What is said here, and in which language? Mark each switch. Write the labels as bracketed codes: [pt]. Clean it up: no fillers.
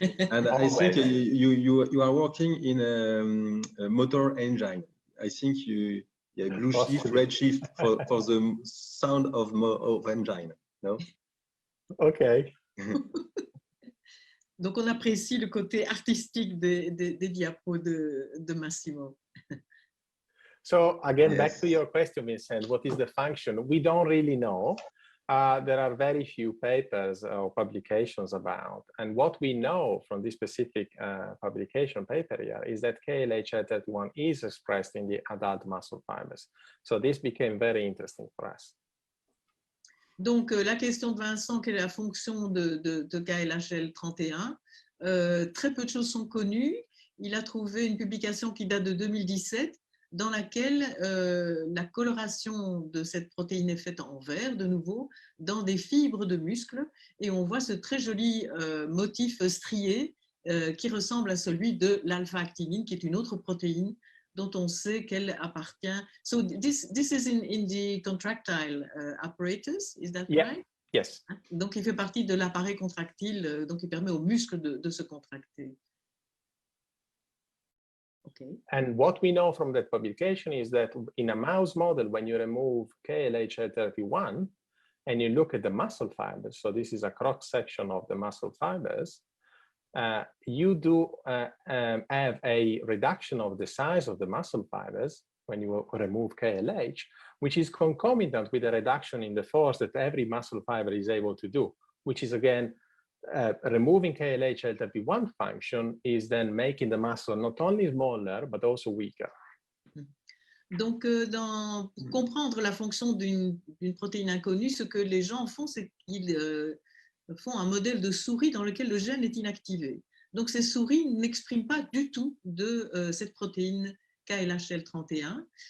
[en] And I think you are working in a motor engine. I think you blue shift, red shift for the sound of engine. No? Okay. [fr] Donc, on apprécie le côté artistique des diapos de Massimo. [en] So again, back to your question, Vincent, what is the function? We don't really know. There are very few papers or publications about. And what we know from this specific publication paper here is that KLH31 is expressed in the adult muscle fibers. So this became very interesting for us. [fr] Donc, la question de Vincent, quelle est la fonction de KLH-L31? Très peu de choses sont connues. Il a trouvé une publication qui date de 2017 dans laquelle la coloration de cette protéine est faite en vert, de nouveau, dans des fibres de muscles. Et on voit ce très joli motif strié qui ressemble à celui de l'alpha-actinine, qui est une autre protéine dont on sait qu'elle appartient. [en] So this is in the contractile apparatus, is that right? Yes. [fr] Donc, il fait partie de l'appareil contractile, donc il permet aux muscles de se contracter. [en] Okay. And what we know from that publication is that in a mouse model, when you remove KLH31 and you look at the muscle fibers, so this is a cross section of the muscle fibers, you do have a reduction of the size of the muscle fibers when you remove KLH, which is concomitant with a reduction in the force that every muscle fiber is able to do, which is again, removing KLH-L31 function is then making the muscle not only smaller, but also weaker. [fr] Donc, pour comprendre la fonction d'une protéine inconnue, ce que les gens font, c'est qu'ils font un modèle de souris dans lequel le gène est inactivé. Donc, ces souris n'expriment pas du tout de cette protéine KLH-L31.